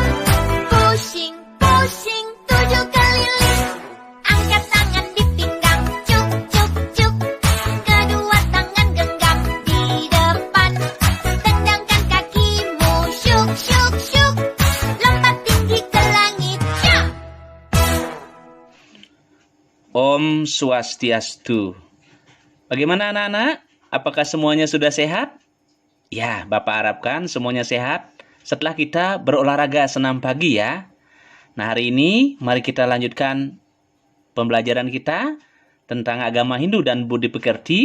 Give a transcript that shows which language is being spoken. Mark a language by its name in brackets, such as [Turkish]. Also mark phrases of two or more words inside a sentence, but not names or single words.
[English] Pushing, pushing, [Indonesian] 7 keliling. Angkat tangan di pinggang, cuk, cuk, cuk. Kedua tangan genggam di depan. Tendangkan kakimu, syuk, syuk, syuk. Lompat tinggi ke langit, syuk. Om Swastiastu. Bagaimana anak-anak? Apakah semuanya sudah sehat? Ya, Bapak harapkan semuanya sehat setelah kita berolahraga senam pagi ya. Nah, hari ini mari kita lanjutkan pembelajaran kita tentang agama Hindu dan budi pekerti.